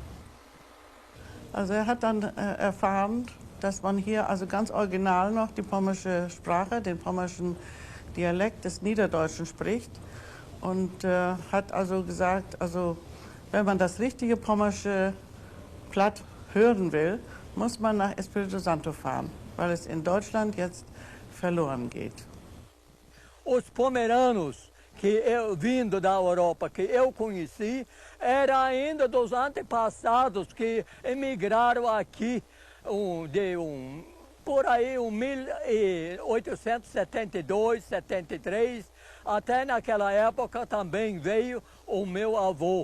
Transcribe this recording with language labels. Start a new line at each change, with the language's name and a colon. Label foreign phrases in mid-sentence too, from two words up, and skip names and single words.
German: Also er hat dann erfahren, dass man hier also ganz original noch die pommersche Sprache, den pommerschen Dialekt des Niederdeutschen spricht. Und hat also gesagt, also wenn man das richtige pommersche Platt hören will, muss man nach Espírito Santo fahren, weil es in Deutschland jetzt verloren geht.
Portuguese: Os pomeranos que eu vindo da Europa, que eu conheci, era ainda dos antepassados que emigraram aqui por aí 1872, 73, até naquela época também veio o meu avô.